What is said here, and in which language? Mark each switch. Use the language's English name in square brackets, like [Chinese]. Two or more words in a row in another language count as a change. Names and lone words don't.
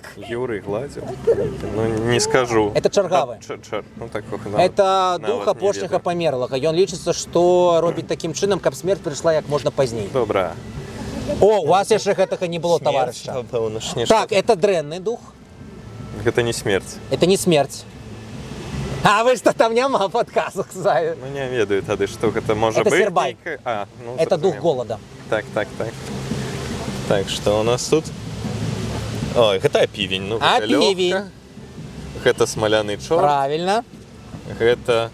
[Belarusian] Юрый гладзіў? Ну, не скажу. Это чаргавы. Ну, это дух апошняга памерлага. Ён лічыцца, што робіць такім чынам, каб смерць прыйшла як можна пазней. Добра. О, у вас яшчэ гэтага не было, таварыша. Так, это дрэнны дух. Гэта не смерць. [Russian] Это не смерть. А вы что, [Belarusian] там няма подказок, Зая? Ну, не ведаю тады, што гэта можа [Russian] Это [Belarusian] быць. Сербай. Ну, [Russian] Это дух [Belarusian] зразумеў. [Russian] голода. [Belarusian] Так. Так, што у нас тут? Ой, гэта півень. Ну, гэта Півень. лёгка. Гэта смаляны чорт. [Russian] Правильно. [Belarusian] Гэта...